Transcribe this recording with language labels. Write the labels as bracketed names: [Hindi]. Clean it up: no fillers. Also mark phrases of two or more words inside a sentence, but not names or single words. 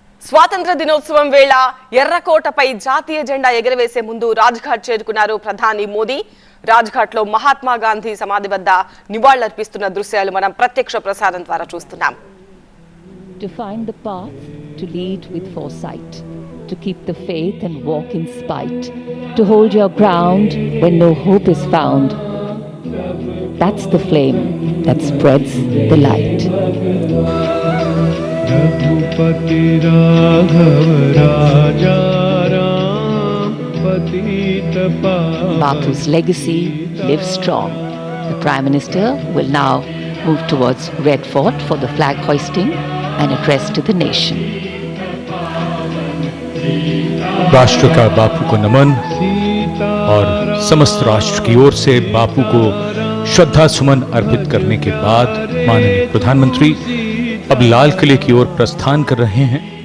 [Telugu] స్వాతంత్ర దినోత్సవం వేళ ఎర్రకోటపై జాతీయ జెండా ఎగరవేసే ముందు రాజ్ఘాట్ చేరుకున్నారు ప్రధాని మోదీ. రాజ్ఘాట్ లో మహాత్మా గాంధీ సమాధి వద్ద నివాళులర్పిస్తున్న దృశ్యాలు మనం ప్రత్యక్ష ప్రసారం ద్వారా చూస్తున్నాం. [English] To find the path, to lead with foresight, to keep the faith and walk in spite, to hold your ground when no hope is found. That's the flame that spreads the light. [Hindi] रघुपति राघव राजा राम पतित पावन. [English] Bapu's legacy lives strong. The Prime Minister will now move towards Red Fort for the flag hoisting and address to the nation. [Hindi] राष्ट्र का बापू को नमन और समस्त राष्ट्र की ओर से बापू को श्रद्धा सुमन अर्पित करने के बाद माननीय प्रधानमंत्री अब लाल किले की ओर प्रस्थान कर रहे हैं.